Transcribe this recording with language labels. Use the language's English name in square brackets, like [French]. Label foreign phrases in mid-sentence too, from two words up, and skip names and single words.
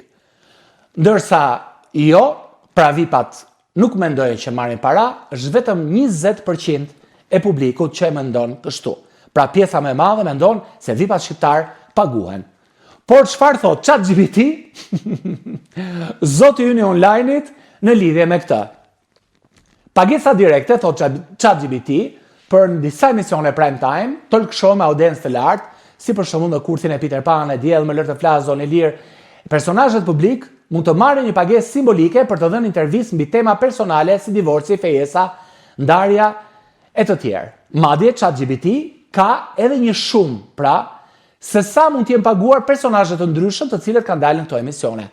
[Albanian] Ndërsa jo, pra VIP-at nuk mendojnë që marrin para, është vetëm 20% e publikut që mendon kështu. Pra pjesa më e madhe mendon se VIP-at shqiptar paguhen. Por çfarë thot ChatGPT? Zoti ynë i online-it në lidhje me këtë. Pagesa direkte, thot ChatGPT, për në disa emisione [English] prime time, talk show [Albanian] me audiencë të lartë, si për shembull në kurthin e Peter Pan, e Diell, Më lër të flas, Zonë e lirë, personazhet publik mund të marrin një pagesë simbolike për të dhënë intervistë mbi tema personale si divorci, fejesa, ndarja e të tjerë. Madje ChatGPT ka edhe një shumë, pra, se sa mund të jenë paguar personazhe të ndryshëm të cilët kanë dalë në këto emisione.